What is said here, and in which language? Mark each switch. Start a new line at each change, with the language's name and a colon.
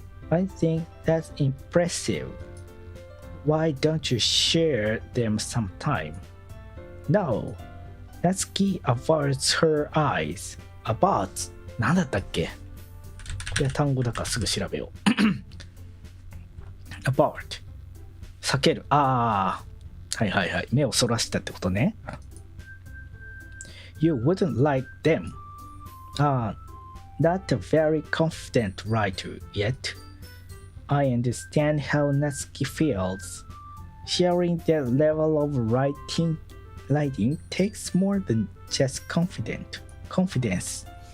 English: I think that's impressive. Why don't you share them sometime? No. Natsuki averts her eyes.
Japanese: Averts? 何だったっけ？これは単語だからすぐ調べよう。 avert 避ける。はい。目をそらしたってことね。
English: You wouldn't like them. Not a very confident writer yet. I understand how Natsuki feels. Sharing that level of writing takes more than just confidence.